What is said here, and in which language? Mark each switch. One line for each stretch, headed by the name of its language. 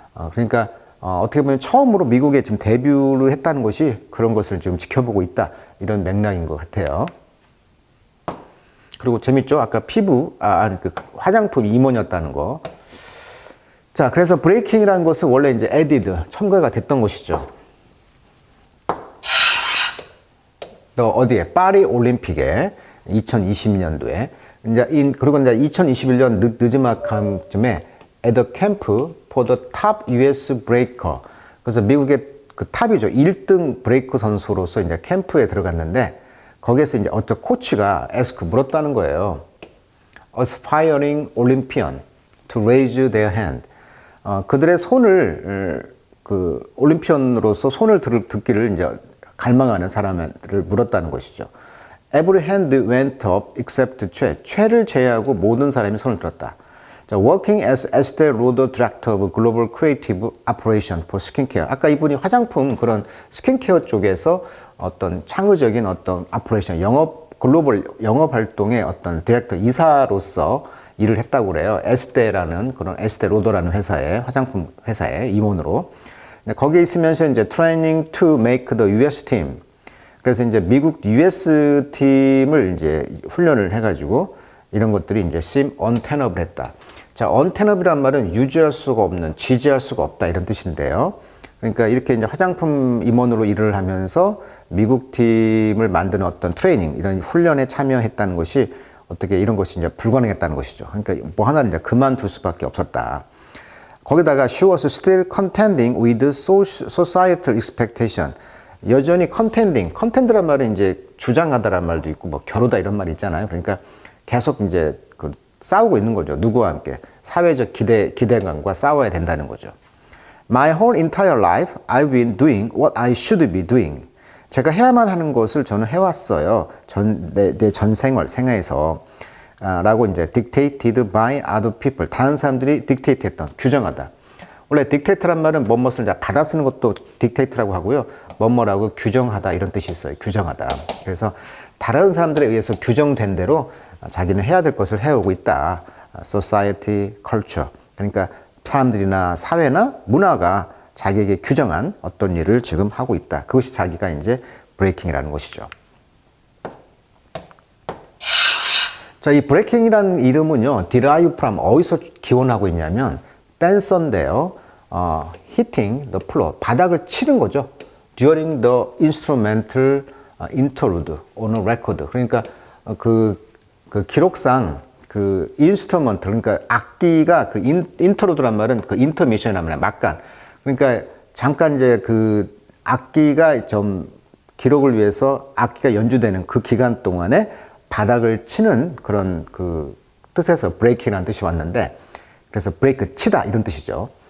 Korean: 그러니까 어떻게 보면 처음으로 미국에 지금 데뷔를 했다는 것이 그런 것을 지금 지켜보고 있다, 이런 맥락인 것 같아요. 그리고 재밌죠? 아까 피부, 그 화장품 임원이었다는 거. 자, 그래서 브레이킹이라는 것은 원래 이제 added, 첨가가 됐던 것이죠. 또 어디에? 파리 올림픽에 2020년도에 그리고 이제 2021년 늦지막함쯤에
English: at the camp for the top US breaker.
Korean: 그래서 미국의 그 탑이죠. 1등 브레이크 선수로서 이제 캠프에 들어갔는데 거기에서 이제 어떤 코치가 물었다는 거예요.
English: Aspiring Olympian to raise their hand.
Korean: 그들의 손을 그 올림피언으로서 손을 듣기를 이제 갈망하는 사람들을 물었다는 것이죠.
English: Every hand went up except
Korean: 최를 제외하고 모든 사람이 손을 들었다.
English: 자, working as Estee Lauder Director of Global Creative Operation for Skincare.
Korean: 아까 이분이 화장품 그런 스킨케어 쪽에서 어떤 창의적인 어떤 오퍼레이션, 글로벌 영업 활동의 어떤 디렉터, 이사로서 일을 했다고 그래요. 에스테라는 그런 에스테 로더라는 회사의 화장품 회사의 임원으로. 거기에 있으면서 이제
English: training to make the US team.
Korean: 그래서 이제 미국 US 팀을 이제 훈련을 해가지고 이런 것들이 이제
English: seem untenable
Korean: 했다. 자, untenable이란 말은 유지할 수가 없는, 지지할 수가 없다, 이런 뜻인데요. 그러니까 이렇게 이제 화장품 임원으로 일을 하면서 미국 팀을 만드는 어떤 트레이닝, 이런 훈련에 참여했다는 것이 어떻게 이런 것이 이제 불가능했다는 것이죠. 그러니까 뭐 하나는 이제 그만둘 수밖에 없었다. 거기다가
English: she was still contending with societal expectation.
Korean: 여전히 컨텐드란 말은 이제 주장하다란 말도 있고 뭐 겨루다 이런 말이 있잖아요. 그러니까 계속 이제 그 싸우고 있는 거죠. 누구와 함께 사회적 기대감과 싸워야 된다는 거죠.
English: My whole entire life, I've been doing what I should be doing.
Korean: 제가 해야만 하는 것을 저는 해왔어요. 내 전 생애에서. 라고 이제
English: dictated by other people.
Korean: 다른 사람들이 dictate 했던, 규정하다. 원래 dictate란 말은 뭐뭇을 받아 쓰는 것도 dictate라고 하고요. 뭐뭐라고 규정하다 이런 뜻이 있어요. 규정하다. 그래서 다른 사람들에 의해서 규정된 대로 자기는 해야 될 것을 해오고 있다.
English: society, culture.
Korean: 그러니까 사람들이나 사회나 문화가 자기에게 규정한 어떤 일을 지금 하고 있다. 그것이 자기가 이제 브레이킹이라는 것이죠. 자, 이 브레이킹이라는 이름은요,
English: derive from
Korean: 어디서 기원하고 있냐면 댄서인데요.
English: hitting the floor,
Korean: 바닥을 치는 거죠.
English: during the instrumental interlude on a record.
Korean: 그러니까 그 기록상 그 인스트루먼트, 그러니까 악기가 그 인터루드란 말은 그 인터미션이란 말이야, 막간. 그러니까 잠깐 이제 그 악기가 좀 기록을 위해서 악기가 연주되는 그 기간 동안에 바닥을 치는 그런 그 뜻에서 브레이킹이라는 뜻이 왔는데, 그래서 브레이크 치다 이런 뜻이죠.